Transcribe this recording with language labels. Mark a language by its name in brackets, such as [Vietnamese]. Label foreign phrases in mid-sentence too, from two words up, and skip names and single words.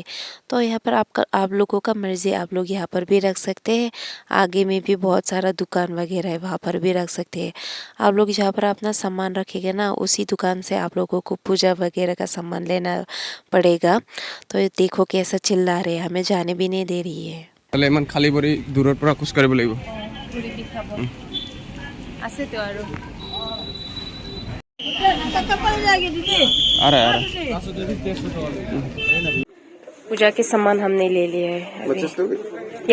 [Hindi] तो यहाँ पर आप लोगों का मर्ज़ी, आप लोग यहाँ पर भी रख सकते हैं, आगे में भी बहुत सारा दुकान वगैरह है वहाँ पर भी रख सकते हैं। आप लोग जहाँ पर अपना सामान रखेंगे ना उसी दुकान से आप लोगों को पूजा वगैरह का सामान लेना पड़ेगा। तो देखो कैसा चिल्ला रहे हैं, हमें जाने भी नहीं दे रही है। [Assamese] ইমান খালি ভৰি দূৰৰ পৰা খোজ কাঢ়িব লাগিব। [Hindi] पूजा के सामान हमने ले लिया है अभी।